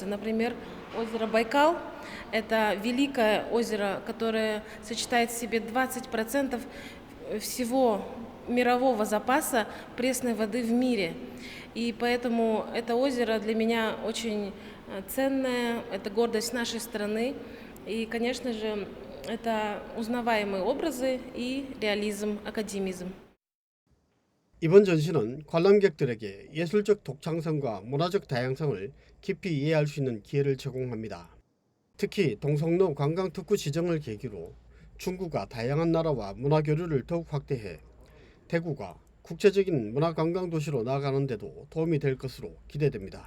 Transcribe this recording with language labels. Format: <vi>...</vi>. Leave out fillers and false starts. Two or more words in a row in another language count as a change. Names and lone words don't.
<ru>Например, озеро Байкал – это великое озеро, которое сочетает в себе 20% всего мирового запаса пресной воды в мире. И поэтому это озеро для меня очень ценное, это гордость нашей страны. И, конечно же, это узнаваемые образы и реализм, академизм.</ru> <ko>이번 전시는 관람객들에게 예술적 독창성과 문화적 다양성을 깊이 이해할 수 있는 기회를 제공합니다. 특히 동성로 관광특구 지정을 계기로 중구가 다양한 나라와 문화 교류를 더욱 확대해 대구가 국제적인 문화관광도시로 나아가는 데도 도움이 될 것으로 기대됩니다.</ko>